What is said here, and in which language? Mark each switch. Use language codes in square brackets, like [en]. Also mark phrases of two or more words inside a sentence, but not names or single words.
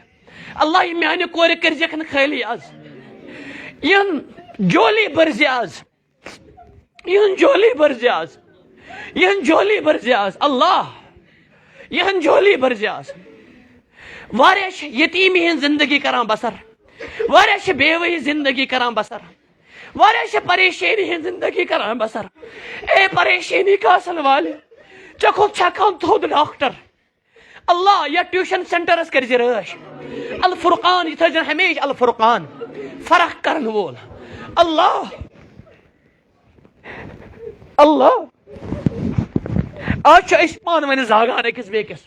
[ks] اللہ یہِ میانہِ کورِ کٔرزٮ۪کھ نہٕ خٲلی آز, یِہن جولی بٔرزِ آز, یِہن جولی بٔرزِ آز, یِہن جولی بٔرزِ آز. اللہ یِہن جولی بٔرزِ آز. واریاہ چھِ یتیٖمی ہٕنٛز زندگی کران بسر, واریاہ چھِ بیوٲیی زندگی کران بسر, واریاہ چھِ پریشٲنی ہٕنٛز زندگی کران بسر. اے پریشٲنی کا اصل والے ژےٚ کھوٚت چھا کانٛہہ تھوٚد ڈاکٹر؟ اللہ یا ٹیوشن سینٹرس کرزِ رٲچھ. الفرقان یہِ تھٲیزن ہمیشہِ الفرقان, فرق کرن وول. اللہ اللہ آز چھِ أسۍ پانہٕ ؤنۍ زاگان أکِس بیٚکِس.